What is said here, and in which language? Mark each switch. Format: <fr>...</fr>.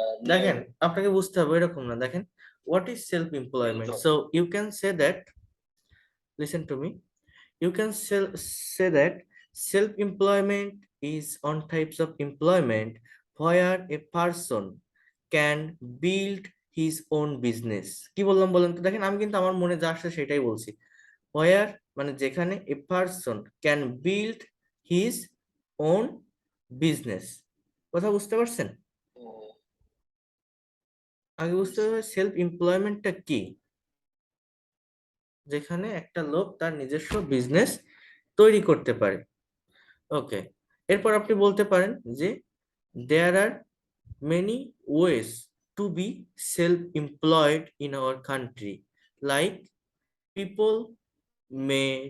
<bn>দেখেন আপনাকে বুঝতে হবে এরকম না, দেখেন</bn> <en>what is self employment, so you can say that, listen to me, you can say that self employment is on types of employment where a person can build his own business।</en> <bn>কি বললাম বলেন তো? দেখেন আমি কিন্তু আমার মনে যা আসছে সেটাই বলছি।</bn> <en>where</en> <bn>মানে যেখানে</bn> <en>a person can build his own business,</en> <bn>কথা বুঝতে পারছেন? আগে বুঝতে হবে সেলফ এমপ্লয়মেন্টটা কি, যেখানে একটা লোক তার নিজস্ব বিজনেস তৈরি করতে পারে।</bn> <en>okay,</en> <bn>এরপর আপনি বলতে পারেন যে</bn> <en>there are many ways to be self employed in our country, like people may</en>